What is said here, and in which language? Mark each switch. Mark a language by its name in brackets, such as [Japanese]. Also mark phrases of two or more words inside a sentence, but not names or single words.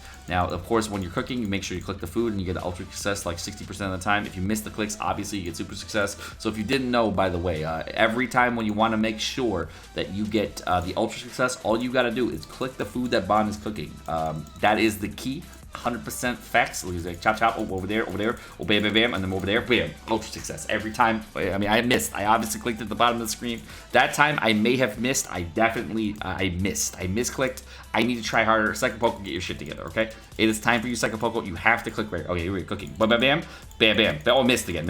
[English] Now, of course, when you're cooking, you make sure you click the food and you get the ultra success like 60% of the time. If you miss the clicks, obviously you get super success. So if you didn't know, by the way, every time when you want to make sure that you get the ultra success, all you got to do is click the food that Bond is cooking. That is the key. 100% facts. Like chop chop, over there, oh bam bam bam, and then over there, bam, ultra success every time. I mean, I missed. I obviously clicked at the bottom of the screen. That time I may have missed. I definitely I missed. I misclicked. I need to try harder. Sekapoko, get your shit together, okay? It is time for you, Sekapoko. You have to click right. Okay, here we're cooking. Bam bam bam, bam bam. Oh, missed again.